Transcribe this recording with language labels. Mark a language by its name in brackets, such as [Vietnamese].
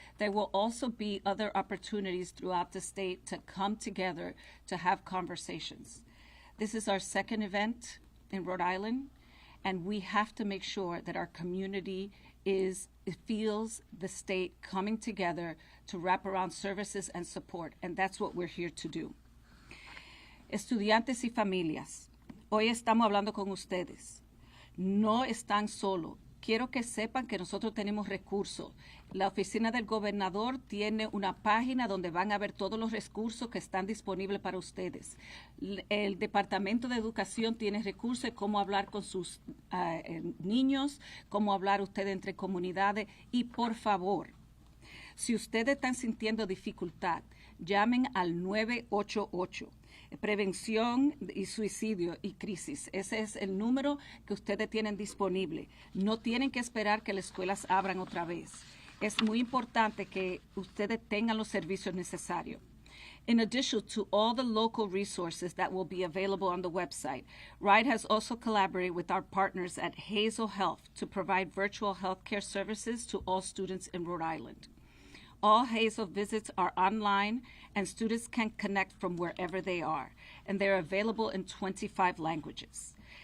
[English] There will also be other opportunities throughout the state to come together to have conversations. This is our second event in Rhode Island, and we have to make sure that our community feels the state coming together to wrap around services and support, and that's what we're here to do. [Spanish] Estudiantes y familias, hoy estamos hablando con ustedes. No están solos. Quiero que sepan que nosotros tenemos recursos. La oficina del gobernador tiene una página donde van a ver todos los recursos que están disponibles para ustedes. El Departamento de Educación tiene recursos de cómo hablar con sus niños, cómo hablar ustedes entre comunidades. Y por favor, si ustedes están sintiendo dificultad, llamen al 988. Prevención y suicidio y crisis. Ese es el número que ustedes tienen disponible. No tienen que esperar que las escuelas abran otra vez. Es muy importante que ustedes tengan los servicios necesarios. [English] In addition to all the local resources that will be available on the website, RIDE has also collaborated with our partners at Hazel Health to provide virtual healthcare services to all students in Rhode Island. All Hazel visits are online, and students can connect from wherever they are, and they're available in 25 languages.